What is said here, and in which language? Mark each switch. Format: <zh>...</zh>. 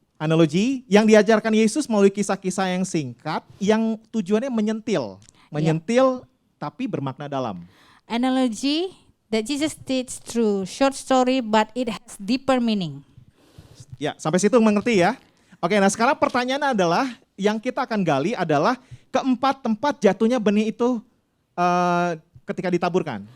<id>Analogi yang diajarkan Yesus melalui kisah-kisah yang singkat yang tujuannya menyentil tapi bermakna dalam.</id> <en>Analogy that Jesus teach through short story but it has deeper meaning.</en> <id>Ya, sampai situ mengerti ya. Oke, nah sekarang pertanyaannya adalah yang kita akan gali adalah keempat tempat jatuhnya benih itu ketika ditaburkan.</id>